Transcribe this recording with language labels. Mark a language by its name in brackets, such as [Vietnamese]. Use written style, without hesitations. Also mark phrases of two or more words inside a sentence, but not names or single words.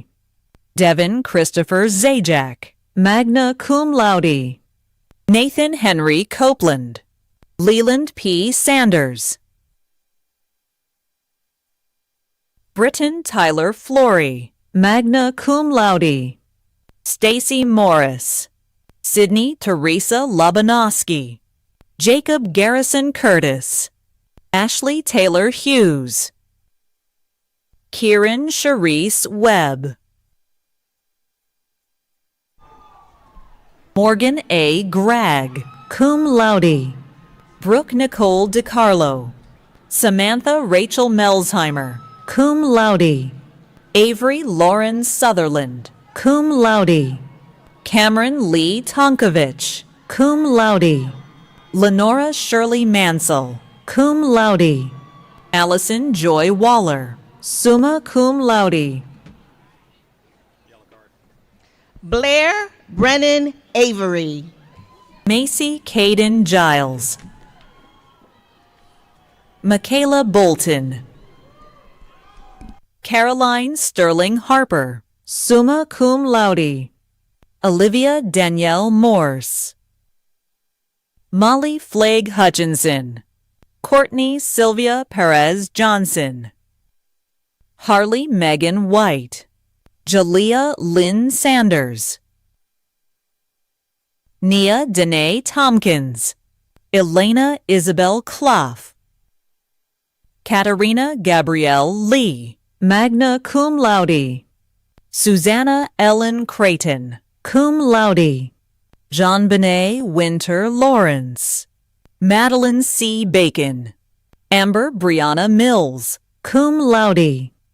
[English] Devin Christopher Zajac, [Latin] magna cum laude. [English] Nathan Henry Copeland. Leland P. Sanders. Britton Tyler Flory, [Latin] magna cum laude. [English] Stacy Morris. Sydney Teresa Lobanowski. Jacob Garrison Curtis. Ashley Taylor Hughes. Kieran Charisse Webb. Morgan A. [Latin] Gragg, cum laude. [English] Brooke Nicole DiCarlo. Samantha Rachel Melsheimer, [Latin] cum laude. [English] Avery Lauren Sutherland, [Latin] cum laude. [English] Cameron Lee Tonkovich, [Latin] cum laude. [English] Lenora Shirley Mansell, [Latin] cum laude. [English] Allison Joy Waller, [Latin] summa cum laude. [English] Blair Brennan Avery. Macy Caden Giles. Michaela Bolton. Caroline Sterling Harper, [Latin] summa cum laude. [English] Olivia Danielle Morse. Molly Flagg Hutchinson. Courtney Sylvia Perez Johnson. Harley Megan White. Jalea Lynn Sanders. Nia Danae Tompkins. Elena Isabel Clough. Katarina Gabrielle Lee, [Latin] magna cum laude. [English] Susanna Ellen Creighton, [Latin] cum laude. [English] Jean-Benet Winter Lawrence. Madeline C. Bacon. Amber Brianna Mills, [Latin] cum laude.